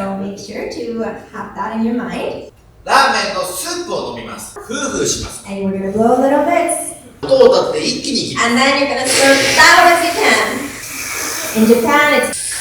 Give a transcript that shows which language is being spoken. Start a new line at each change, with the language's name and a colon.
English: So make sure to have that in your mind.
Japanese: ラーメンのスープを飲みます。フーフーします。
English: And we're gonna blow little bits.
Japanese: 音を立てて一気にいきます。
English: And then you're gonna serve loud as you can. In Japan, it's